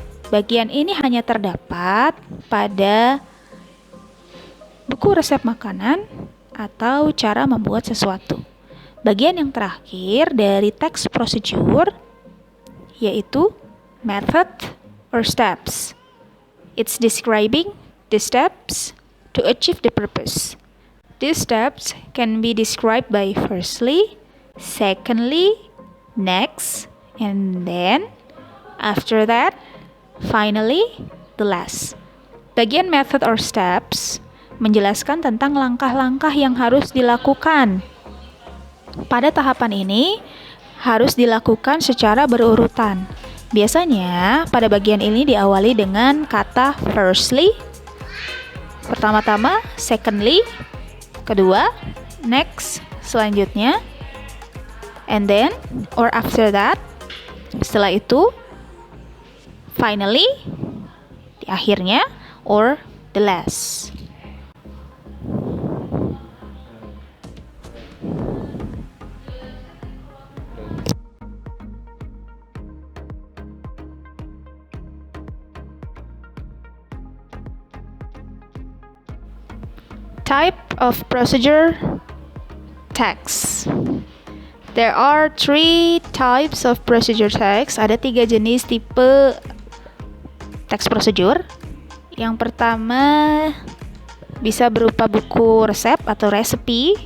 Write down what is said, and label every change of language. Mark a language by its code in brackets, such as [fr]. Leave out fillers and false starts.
[id] Bagian ini hanya terdapat pada buku resep makanan atau cara membuat sesuatu. Bagian yang terakhir dari teks prosedur yaitu method or steps. [en] It's describing the steps to achieve the purpose. These steps can be described by firstly, secondly, next, and then after that, finally, the last. [id] Bagian method or steps menjelaskan tentang langkah-langkah yang harus dilakukan. Pada tahapan ini harus dilakukan secara berurutan. Biasanya pada bagian ini diawali dengan kata firstly, pertama-tama, secondly, kedua, next, selanjutnya, and then, or after that, setelah itu, finally, di akhirnya, or the last. [en] Type of procedure text. There are 3 types of procedure text. [id] Ada 3 jenis tipe teks prosedur. Yang pertama bisa berupa buku resep atau recipe.